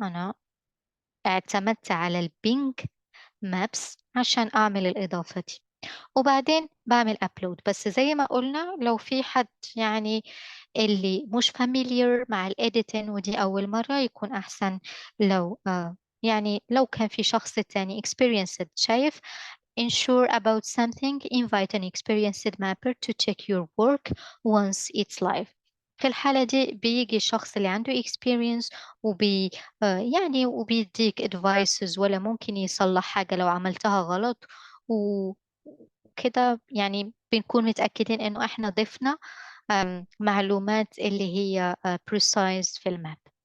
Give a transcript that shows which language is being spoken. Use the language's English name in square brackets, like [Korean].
[Arabic] أنا اعتمدت على البينج مابس عشان أعمل الإضافة دي، وبعدين بعمل أبلود. بس زي ما قلنا، لو في حد يعني اللي مش familiar مع الإيديتين ودي أول مرة، يكون أحسن لو يعني لو كان في شخص تاني experienced شايف. [English] Ensure about something, invite an experienced mapper to check your work once it's live. [Arabic] في الحالة دي بيجي الشخص اللي عنده experience يعني وبيديك advices، ولا ممكن يصلح حاجة لو عملتها غلط، وكده يعني بنكون متأكدين إنه إحنا ضفنا معلومات اللي هي precise في الماب.